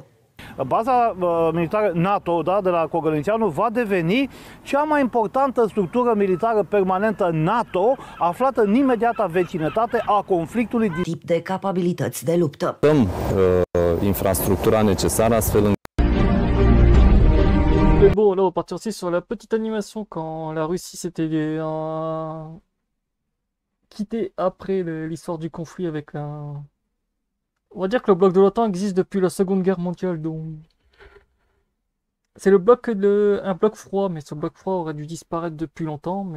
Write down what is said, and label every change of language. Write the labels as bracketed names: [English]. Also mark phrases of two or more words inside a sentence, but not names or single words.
[Romanian] Baza militară NATO, de la Cogălnicianu, va deveni cea mai importantă structură militară permanentă NATO, aflată în imediata vecinătate a conflictului din tip de capabilități de luptă. Dăm infrastructura necesară astfel încât. [French] Mais bon, là on va partir aussi sur la petite animation quand la Russie s'était quittée après l'histoire du conflit avec la... On va dire que le bloc de l'OTAN existe depuis la Seconde Guerre mondiale, donc... C'est un bloc froid, mais ce bloc froid aurait dû disparaître depuis longtemps, mais...